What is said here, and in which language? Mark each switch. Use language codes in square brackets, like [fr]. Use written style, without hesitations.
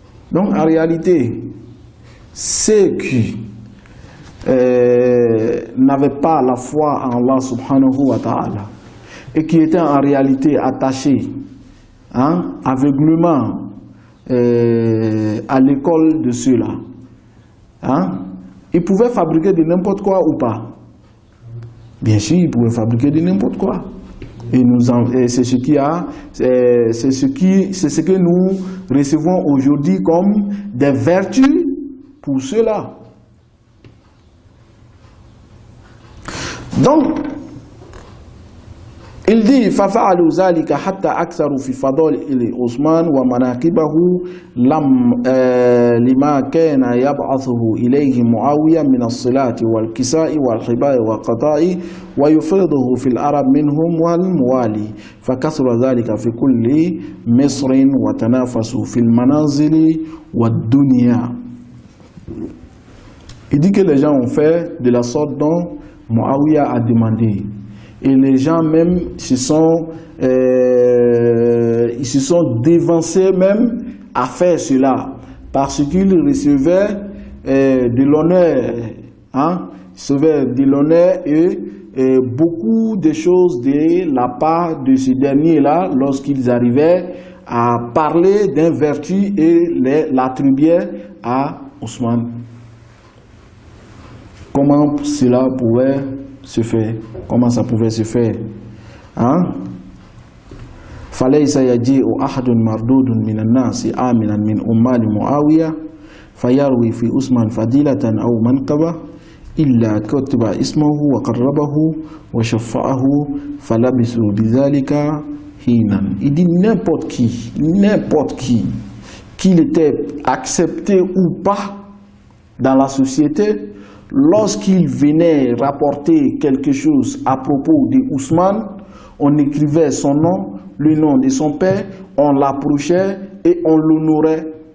[fr] Donc en réalité, ceux qui n'avaient pas la foi en Allah subhanahu wa ta'ala et qui étaient en réalité attachés aveuglément à l'école de ceux-là, ils pouvaient fabriquer de n'importe quoi ou pas? Bien sûr, ils pouvaient fabriquer de n'importe quoi. Et c'est ce que nous recevons aujourd'hui comme des vertus pour ceux-là. Donc, il dit [ar] فَفَعَلُوا ذَلِكَ حَتَّى أَكْثَرُوا فِي فَضَائِلِ عثمان وَمَنَاقِبَهُ لما كان يبعثه إليه معاوية من الصلاة والكساء والحباء والقضاء ويفرضه في العرب منهم والموالي فكثر ذلك في كل مصر وتنافسوا في المنازل والدنيا. [fr] Il dit que les gens ont fait de la sorte dont Muawiya a demandé. Et les gens même ils se sont dévancés même à faire cela parce qu'ils recevaient de l'honneur, recevaient de l'honneur et beaucoup de choses de la part de ce dernier-là lorsqu'ils arrivaient à parler d'un vertu et l'attribuaient à Ousmane. Comment cela pouvait se faire? Comment ça pouvait se faire? [ar] فليس يجيء أحد مردود من الناس آمنا من أمال معاوية فيروي في عثمان فضيلة أو منقبة إلا كتب اسمه وقربه وشفعه فلبثوا بذلك حينا. [fr] Il dit n'importe qui, qu'il était accepté ou pas dans la société, lorsqu'il venait rapporter quelque chose à propos de Ousmane, on écrivait son nom, le nom de son père, on l'approchait et on l'honorait.